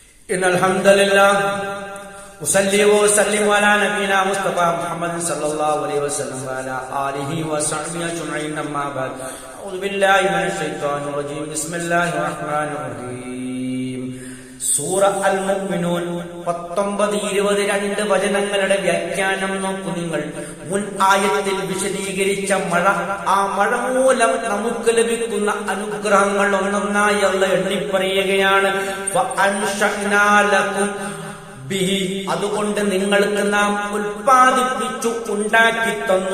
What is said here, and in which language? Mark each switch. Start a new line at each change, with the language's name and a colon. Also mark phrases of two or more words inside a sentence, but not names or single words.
Arabic: إن الحمد لله أصلي وأسلم على نبينا مصطفى محمد صلى الله عليه وسلم وعلى آله وصحبه أجمعين أما بعد أعوذ بالله من الشيطان الرجيم بسم الله الرحمن الرحيم
Malayalam: സൂറ അൽ മുഅ്മിനൂൻ 19-22 വചനങ്ങളുടെ വ്യാഖ്യാനം നോക്കൂ നിങ്ങൾ. മുൻ ആയത്തിൽ വിശദീകരിച്ച മഴ, ആ മഴ മൂലം നമുക്ക് ലഭിക്കുന്ന അനുഗ്രഹങ്ങൾ ഒന്നൊന്നായി അല്ലാഹ് എണ്ണിപ്പറയുകയാണ്. അതുകൊണ്ട് നിങ്ങൾക്ക് നാം ഉൽപ്പാദിപ്പിച്ചു ഉണ്ടാക്കി തന്നു.